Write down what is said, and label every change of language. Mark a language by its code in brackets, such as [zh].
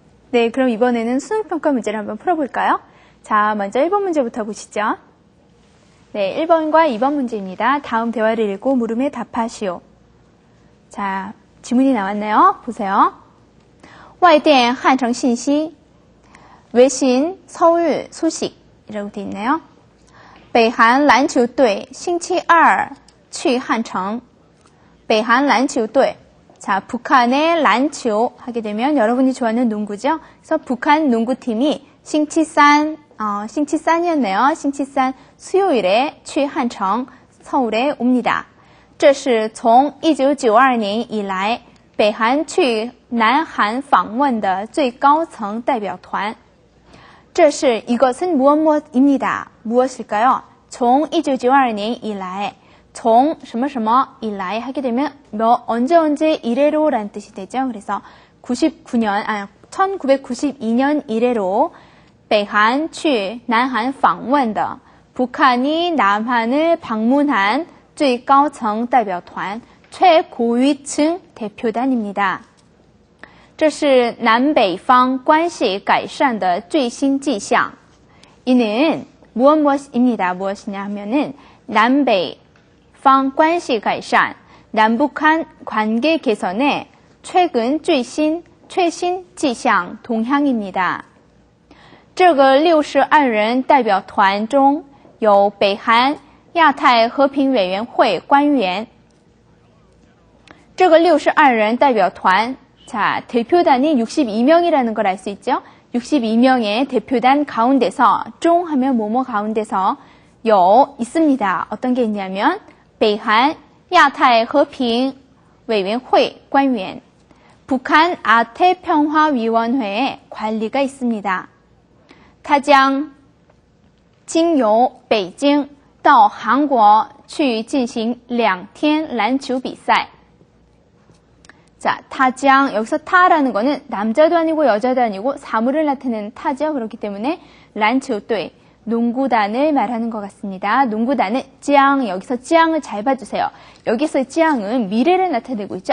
[ko] 네, 그럼 이번에는 수능평가 문제를 한번 풀어볼까요? 자, 먼저 1번 문제부터 보시죠. 네, 1번과 2번 문제입니다. 다음 대화를 읽고 물음에 답하시오. 자, 지문이 나왔네요. 보세요. [zh] 外电汉城信息, [ko] 외신 서울 소식이라고 되어 있네요. [zh] 北韩篮球队星期二去汉城. 北韩篮球队. [ko] 자, 북한의 란치오 하게 되면 여러분이 좋아하는 농구죠. 그래서 북한 농구팀이 싱치산이었네요. 싱치산 수요일에 [zh] 去汉城 [ko] 서울에 옵니다. [zh] 这是从1992年以来北韩去南韩访问的最高层代表团. 这是 [ko] 이것은 무엇입니다. 무엇일까요? [zh] 从1992年以来, 从什么什么以来 [ko] 하게 되면 언제 이래로라는 뜻이 되죠. 그래서 1992년 이래로 [zh] 北韩去南韩访问的 [ko] 북한이 남한을 방문한 [zh] 最高层代表团 [ko] 최고위층 대표단입니다. [zh] 这是南北方关系改善的最新迹象. [ko] 이는 무엇입니다. 무엇이냐 하면은 남 [zh] 北方关系改善, [ko] 남북한 관계 개선의 최근 最新 迹象 동향입니다. [zh] 这个62人代表团中有北韩亚太和平委员会官员. 这个62人代表团, [ko] 자, 대표단이 62명이라는 걸 알 수 있죠. 62명의 대표단 가운데서, 중 하면 뭐뭐 가운데서 있습니다. 어떤 게 있냐면 [zh] 北韩亚太和平委员会官员, [ko] 북한 아태평화위원회의 관리가 있습니다. [zh] 他将经由北京到韩国去进行2天篮球比赛. [ko] 자, 타장, 여기서 타라는 거는 남자도 아니고 여자도 아니고 사물을 나타내는 타죠. 그렇기 때문에 란치오도이, 농구단을 말하는 것 같습니다. 농구단은 짱, 여기서 짱을 잘 봐주세요. 여기서 짱은 미래를 나타내고 있죠.